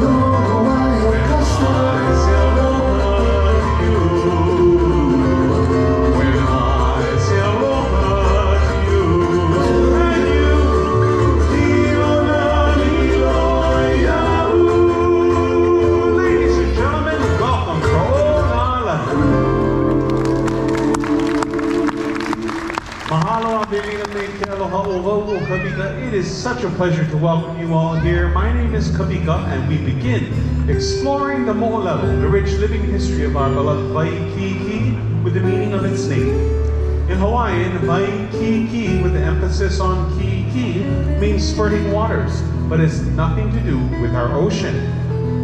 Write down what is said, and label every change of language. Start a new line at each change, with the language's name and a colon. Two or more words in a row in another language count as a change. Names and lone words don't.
English: When I say aloha to you, when I say aloha to you, and you, ladies and gentlemen, welcome to Onala.
Hawaiian: Mahalo abiling me ke aloha o Kawika.
English: It is such a pleasure to welcome you all here. My name is Kawika, and we begin exploring the mo'olelo, the rich living history of our beloved Waikiki, with the meaning of its name. In Hawaiian, Waikiki, with the emphasis on ki, means spurting waters, but has nothing to do with our ocean.